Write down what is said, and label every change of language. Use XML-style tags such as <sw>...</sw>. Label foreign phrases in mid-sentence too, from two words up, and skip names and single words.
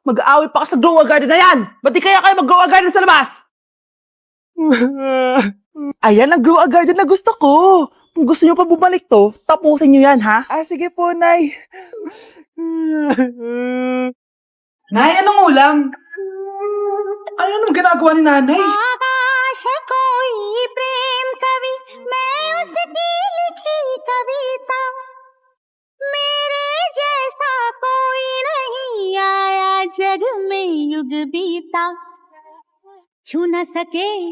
<tl>Mag-aaway pa ka sa</tl> <en>grow a garden</en> <tl>na yan! Ba't di kaya kayo mag-grow a garden sa labas? Ayan ang grow a garden na gusto ko. Kung gusto nyo pa bumalik to, tapusin nyo yan, ha? Sige po, Nay. Nay, anong ulam? Ano naman ginagawa ni Nanay?</tl> <hi>आकाश कोई प्रेम कवि मैं उसकी लिखी कविता मेरे जैसा कोई नहीं आया जग में युग बीता छू न सके</hi>